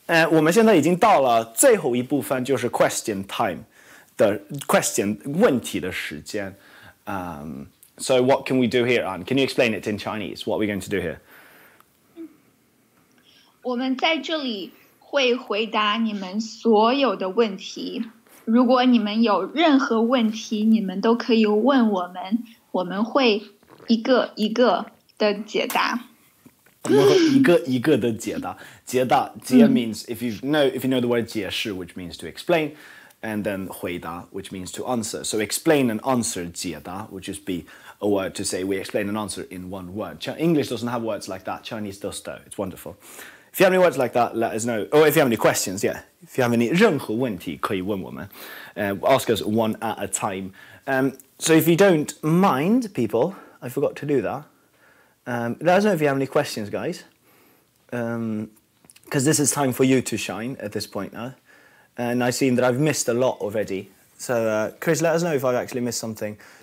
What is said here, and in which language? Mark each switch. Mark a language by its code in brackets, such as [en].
[zh] 我们现在已经到了最后一部分，就是 [en] question time [zh] 的 [en] question [zh] 问题的时间。 [en] So what can we do here, Ann? Can you explain it in Chinese? What are we going to do here? [zh] 我们在这里会回答你们所有的问题。如果你们有任何问题，你们都可以问我们，我们会一个一个的解答。我们会一个一个的解答。 [en] 解答 means if you know the word 解释 which means to explain, and then 回答 which means to answer. So explain and answer 解答 would just be a word to say we explain and answer in one word. English doesn't have words like that. Chinese does though. It's wonderful. If you have any words like that, let us know. Or if you have any questions, yeah. If you have any [zh] 任何问题可以问我们. [en] Ask us one at a time. So if you don't mind, people, I forgot to do that. Let us know if you have any questions, guys. Because this is time for you to shine at this point now. And I've seen that I've missed a lot already. So, Chris, let us know if I've actually missed something.